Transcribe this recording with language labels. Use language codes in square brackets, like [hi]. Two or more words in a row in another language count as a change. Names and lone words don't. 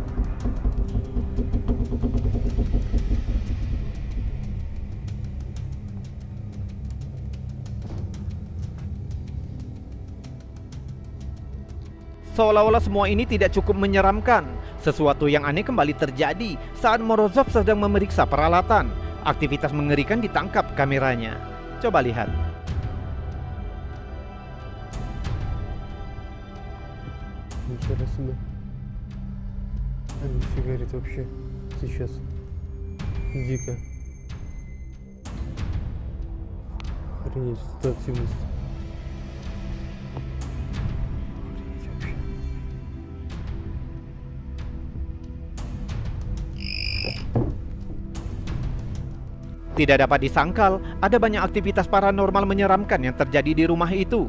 [id] Seolah-olah semua ini tidak cukup menyeramkan. Sesuatu yang aneh kembali terjadi saat Morozov sedang memeriksa peralatan. Aktivitas mengerikan ditangkap kameranya. Coba lihat. [ru] Ничего себе. А нифига это вообще сейчас. Дико. Охренеть, это активность. [id] Tidak dapat disangkal, ada banyak aktivitas paranormal menyeramkan yang terjadi di rumah itu.